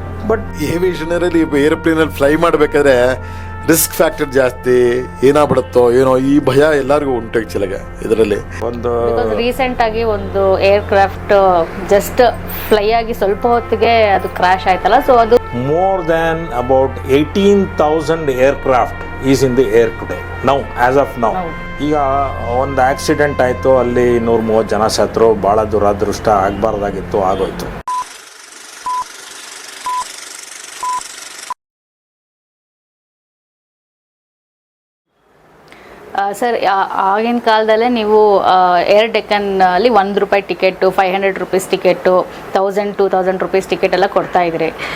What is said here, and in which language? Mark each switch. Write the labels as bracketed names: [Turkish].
[Kannada] But ಏವಿಯೇಷನಲ್ಲಿ ಏರೋಪ್ಲೇನಲ್ಲಿ fly ಮಾಡಬೇಕಾದ್ರೆ risk factor ಜಾಸ್ತಿ, ಏನಾಗ್ಬಿಡುತ್ತೋ ಏನೋ ಈ ಭಯ ಎಲ್ಲರಿಗೂ ಉಂಟು ಆ್ಯಕ್ಚುಲಾಗ ಇದರಲ್ಲಿ. ಒಂದು ರೀಸೆಂಟ್ ಆಗಿ ಒಂದು ಏರ್ಕ್ರಾಫ್ಟ್ ಜಸ್ಟ್ ಫ್ಲೈ ಆಗಿ ಸ್ವಲ್ಪ ಹೊತ್ತಿಗೆ ಅದು ಕ್ರಾಶ್ ಆಯ್ತಲ್ಲ, ಸೊ ಅದು [English] more than about 18,000 aircraft is in the air today now as of now. [Kannada] ಈಗ ಒಂದು ಆಕ್ಸಿಡೆಂಟ್ ಆಯಿತು, ಅಲ್ಲಿ 130 ಜನ ಸತ್ರು, ಭಾಳ ದುರಾದೃಷ್ಟ, ಆಗಬಾರ್ದಾಗಿತ್ತು, ಆಗೋಯ್ತು. ಸರ್ ಆಗಿನ ಕಾಲದಲ್ಲೇ ನೀವು air ಡೆಕ್ಕನ್ನಲ್ಲಿ ₹1 ticket, ₹500 ticket, 1000-2000 rupees ticket ಎಲ್ಲ ಕೊಡ್ತಾ ಇದ್ರಿ.